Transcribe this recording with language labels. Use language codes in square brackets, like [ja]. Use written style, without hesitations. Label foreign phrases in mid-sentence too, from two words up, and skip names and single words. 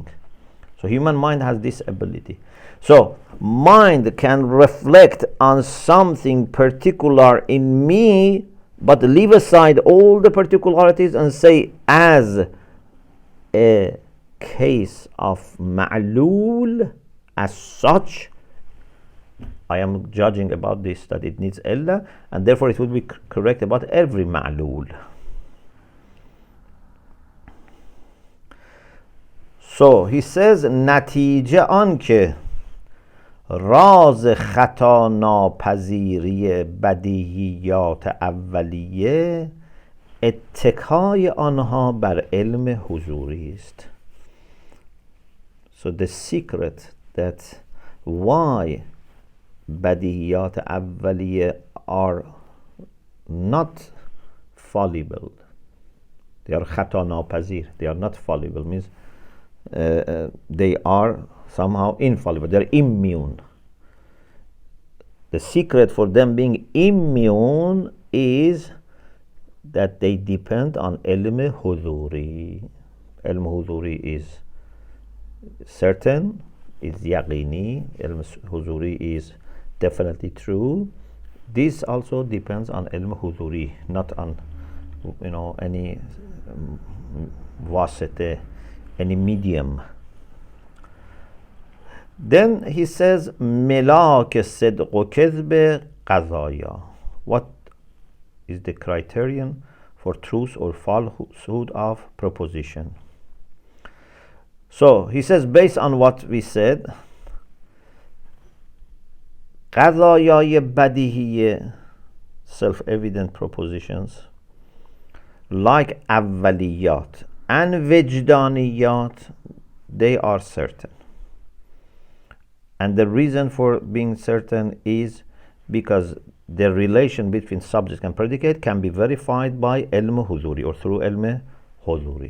[en] So human mind has this ability. So mind can reflect on something particular in me, but leave aside all the particularities and say, as a case of ma'lul, as such, I am judging about this that it needs illa, and therefore it would be correct about every ma'lul. So he says, [fa] نتیجه آنکه راز خطا ناپذیری بدیهیات اولیه اتکای آنها بر علم حضوری است. [en] So the secret that why [fa] بدیهیات اولیه [en] are not fallible, they are [fa] خطا ناپذیر, [en] they are not fallible, means they are somehow infallible, they're immune. The secret for them being immune is that they depend on [fa] علم حضوری. علم حضوری [en] is certain, is yaqini. [fa] علم حضوری [en] is definitely true. This also depends on [fa] علم حضوری, [en] not on any wasite, any medium. Then he says, [fa] ملاک صدق و کذب قضایا. [en] What is the criterion for truth or falsehood of proposition? So he says, based on what we said, [fa] قضایای بدیهی [en] self-evident propositions like اولiyat and وجدانیات, they are certain. And the reason for being certain is because the relation between subject and predicate can be verified by [fa] علم حضوری [en] or through [fa] علم حضوری.